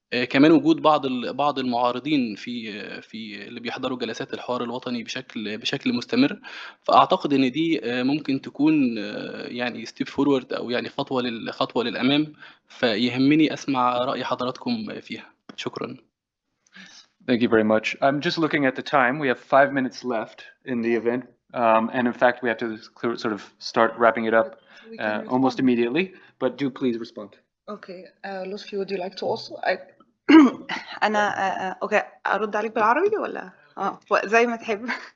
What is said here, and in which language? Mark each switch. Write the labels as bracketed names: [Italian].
[Arabic] كمان وجود بعض المعارضين في اللي بيحضروا جلسات الحوار الوطني بشكل مستمر. فأعتقد إن دي ممكن تكون يعني [English] step forward [Arabic] أو يعني خطوة للأمام، فيهمني أسمع رأي حضراتكم فيها. شكرا. [English] Thank you very much. I'm just looking at the time. We have 5 minutes left in the event. And in fact, we have to sort of start wrapping it up almost immediately. But do please respond. Okay. Lotfy, would you like to also? [Arabic] أنا أوكي أرد عليك بالعربي ولا؟ زي ما تحب.